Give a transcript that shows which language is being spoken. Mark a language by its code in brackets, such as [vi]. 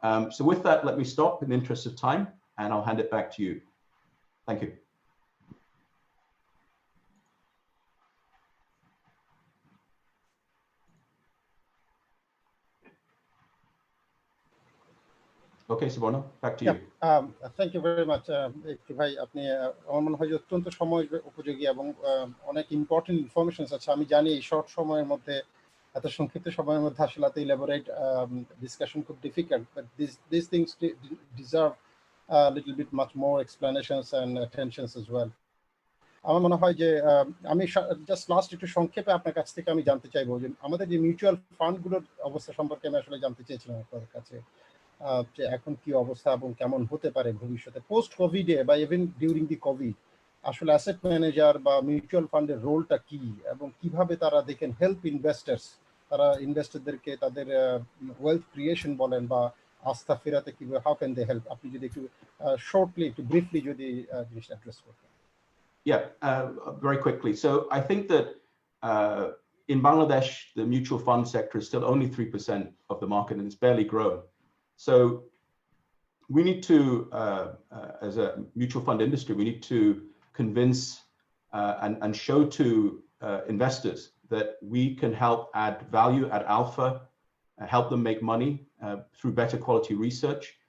[en] So with that, let me stop in the interest of time, and I'll hand it back to you. Thank you. Okay, Suborna, back to you. Thank you very much. [bn] ভাই আপনি আমার মনে হয় যে অত্যন্ত সময় উপযোগী এবং অনেক ইম্পর্টেন্ট ইনফরমেশন আছে। আমি জানি এই শর্ট সময়ের মধ্যে এত সংক্ষিপ্ত সময়ের মধ্যে আসলে এত ইলাবোরেট ডিসকাশন খুব difficult, [en] But this things deserve little bit much more explanations and attentions as well. [bn] আমার মনে হয় যে আমি জাস্ট লাস্ট একটু সংক্ষেপে আপনার কাছ থেকে আমি জানতে চাইবো যে আমাদের যে মিউচুয়াল ফান্ডগুলোর অবস্থা সম্পর্কে আমি আসলে জানতে চেয়েছিলাম আপনার কাছে, যে এখন কি অবস্থা এবং কেমন হতে পারে ভবিষ্যতে পোস্ট কোভিডে বা ইভেন ডিউরিং দি কোভিড আসলে অ্যাসেট ম্যানেজার বা মিউচুয়াল ফান্ডের রোলটা কি এবং কিভাবে তারা দেখেন হেল্প ইনভেস্টার্স, তারা ইনভেস্টরদেরকে তাদের ওয়েলথ ক্রিয়েশন বলেন বা আস্থা ফেরাতে কিভাবে, [en] how can they help, [bn] আপনি যদি একটু শর্টলি একটু ব্রিফলি যদি জিনিসটা অ্যাড্রেস করতেন। [en] Yeah, very quickly. So I think that in Bangladesh, the mutual fund sector is still only 3% of the market, and it's barely grown. So we need to, as a mutual fund industry, we need to convince and show to investors that we can help add value, add alpha, help them make money through better quality research.